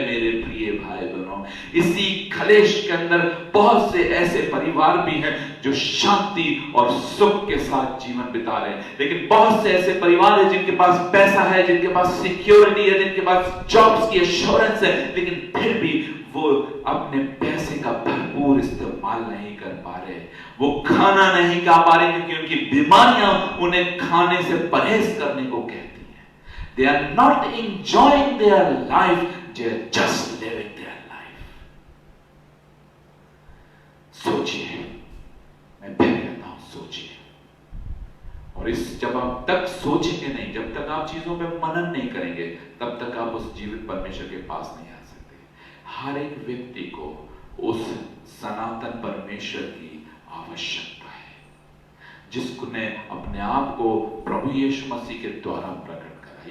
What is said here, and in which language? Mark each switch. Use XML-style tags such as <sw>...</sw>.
<hi>मेरे प्रिय भाई बहनों, इसी खलेश के अंदर बहुत से ऐसे परिवार भी हैं जो शांति और सुख के साथ जीवन बिता रहे हैं, लेकिन बहुत से ऐसे परिवार हैं जिनके पास पैसा है, जिनके पास सिक्योरिटी है, जिनके पास जॉब्स की एश्योरेंस है, लेकिन फिर भी वो अपने पैसे का भरपूर इस्तेमाल नहीं कर पा रहे, वो खाना नहीं खा पा रहे, क्योंकि उनकी बीमारियां उन्हें खाने से परहेज करने को कहती हैं।</hi> <en>They are not enjoying their life, they are just living their life.</en> <hi>सोचिए, मैं फिर कहता हूं, सोचिए। और इस, जब आप तक सोचेंगे नहीं, जब तक आप चीजों पे मनन नहीं करेंगे, तब तक आप उस जीवित परमेश्वर के पास नहीं आ सकते। हर एक व्यक्ति को उस सनातन परमेश्वर की आवश्यकता है, जिसने अपने आप को प्रभु यीशु मसीह के द्वारा प्रकट करा।</hi>